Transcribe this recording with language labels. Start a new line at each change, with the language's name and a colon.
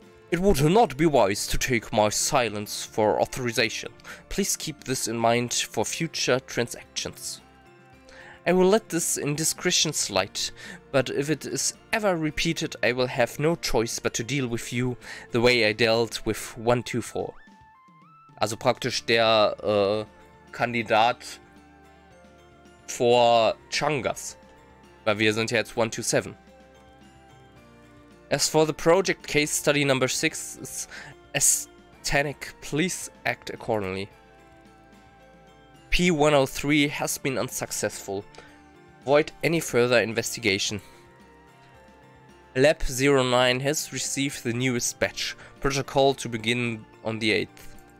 English: It would not be wise to take my silence for authorization. Please keep this in mind for future transactions. I will let this indiscretion slide, but if it is ever repeated, I will have no choice but to deal with you the way I dealt with 124.
German: Also praktisch der Kandidat vor Changas, weil wir sind ja jetzt 127.
English: As for the project case study number 6 is aesthetic, please act accordingly. P103 has been unsuccessful. Avoid any further investigation. Lab 09 has received the newest batch. Protocol to begin on the 8th.